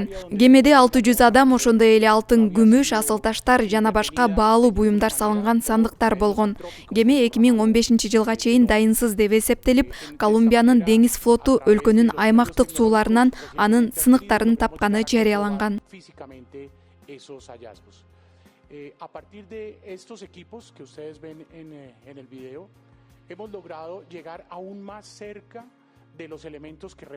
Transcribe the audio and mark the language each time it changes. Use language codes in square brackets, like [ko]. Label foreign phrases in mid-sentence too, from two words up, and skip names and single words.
[ky] Кемеде 600 адам, ошондой эле алтын, күмүш, асыл таштар жана башка баалуу буюмдар салынган сандыктар болгон. Кеме 2015 жылга чейин дайынсыз деп эсептелип, Колумбиянын деңиз флоту өлкөнүн аймактык сууларынан анын сыныктарын тапканы жарыяланган. [es] A partir de estos equipos que ustedes ven en el video, hemos logrado llegar aún más cerca de los elementos que